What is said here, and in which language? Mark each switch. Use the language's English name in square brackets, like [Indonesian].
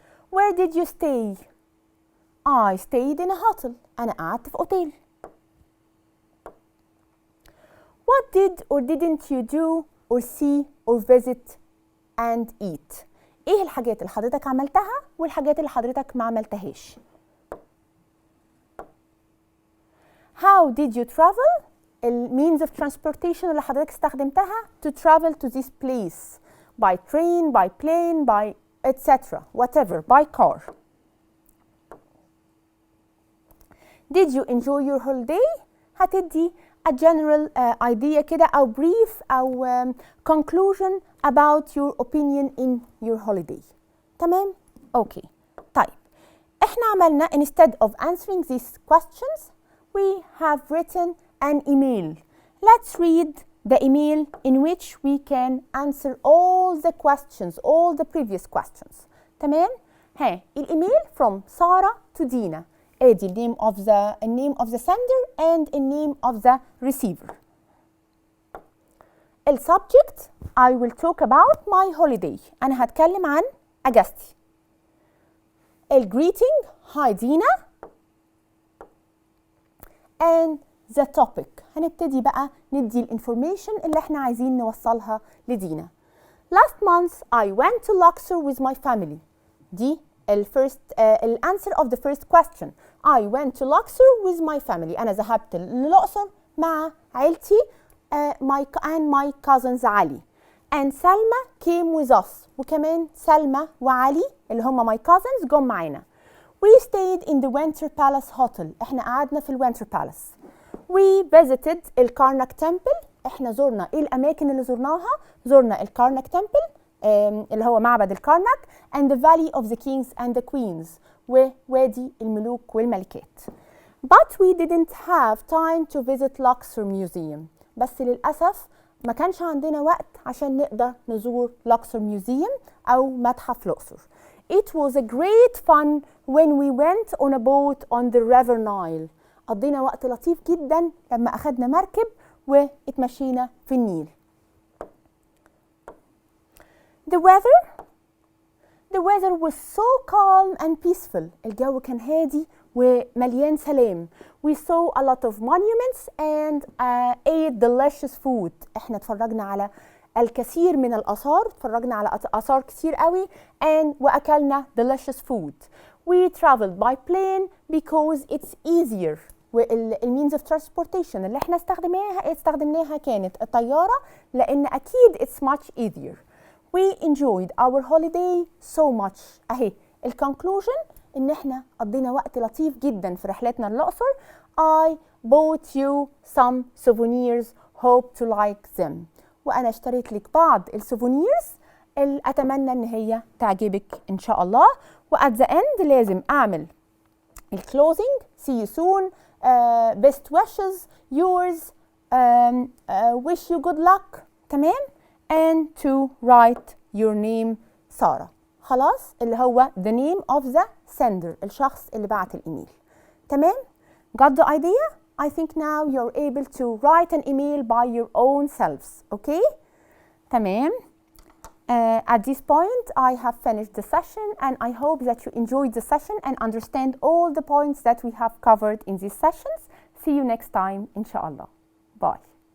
[English] Where did you stay? I stayed in a hotel. [Arabic] أنا قعدت في أوتيل. [English] What did or didn't you do or see or visit and eat? [Arabic] إيه الحاجات اللي حضرتك عملتها والحاجات اللي حضرتك ما عملتهاش؟ [English] How did you travel? ال means of transportation [Arabic] اللي حضرتك استخدمتها [English] to travel to this place. By train, by plane, by etc. whatever, by car. Did you enjoy your holiday? [Arabic] هتدي [English] a general idea [Arabic] كده أو [English] brief أو conclusion about your opinion in your holiday. تمام؟ Okay. [Arabic] طيب إحنا عملنا [English] instead of answering these questions we have written an email. Let's read the email in which we can answer all the questions, all the previous questions. [Arabic] تمام؟ ها الإيميل from سارة to دينا. [English] ادي name of the sender and the name of the receiver. السبجكت I will talk about my holiday. [Arabic] أنا هتكلم عن أجازتي. [English] الgreeting hi Dina. And the topic [Arabic] هنبتدي بقى ندي الانفورميشن اللي احنا عايزين نوصلها لدينا. [English] Last month I went to Luxor with my family. دي الانسر of the first question. I went to Luxor with my family. [Arabic] أنا ذهبت للأقصر مع عيلتي [English] and my cousins [Arabic] علي. [English] And Salma came with us. [Arabic] وكمان سلمى وعلي اللي هم [English] my cousins [Arabic] جم معانا. [English] We stayed in the Winter Palace Hotel. [Arabic] احنا قعدنا في الوينتر بالاس. [English] We visited الكارناك Temple. [Arabic] احنا زرنا ايه الاماكن اللي زرناها؟ زرنا الكارناك Temple اللي هو معبد الكارناك [English] and the Valley of the Kings and the Queens [Arabic] ووادي الملوك والملكات. [English] But we didn't have time to visit Luxor Museum. [Arabic] بس للأسف ما كانش عندنا وقت عشان نقدر نزور Luxor Museum أو متحف الأقصر. [English] It was a great fun when we went on a boat on the River Nile. [Arabic] قضينا وقت لطيف جدا لما أخدنا مركب واتمشينا في النيل. [English] The weather was so calm and peaceful. [Arabic] الجو كان هادي ومليان سلام. [English] We saw a lot of monuments and ate delicious food. [Arabic] احنا اتفرجنا على الكثير من الآثار، اتفرجنا على آثار كتير قوي وأكلنا [English] delicious food. We traveled by plane because it's easier. [Arabic] والمينز اوف ترانسبورتيشن اللي احنا استخدمناها كانت الطيارة لأن أكيد [English] it's much easier. We enjoyed our holiday so much. [Arabic] أهي الكونكلوجن إن احنا قضينا وقت لطيف جدا في رحلتنا للأقصر. [English] I bought you some souvenirs. Hope to like them. [Arabic] وأنا اشتريت لك بعض السوفونيرز اللي أتمنى إن هي تعجبك إن شاء الله. و [English] at the end [Arabic] لازم أعمل الclosing. [English] See you soon. Best wishes. Yours. Wish you good luck. تمام. And to write your name Sara. [Arabic] خلاص اللي هو [English] the name of the sender [Arabic] الشخص اللي بعت الإيميل. تمام. [English] Got the idea? I think now you're able to write an email by your own selves. Okay? [Arabic] تمام. [English] At this point, I have finished the session and I hope that you enjoyed the session and understand all the points that we have covered in these sessions. See you next time, inshallah. Bye.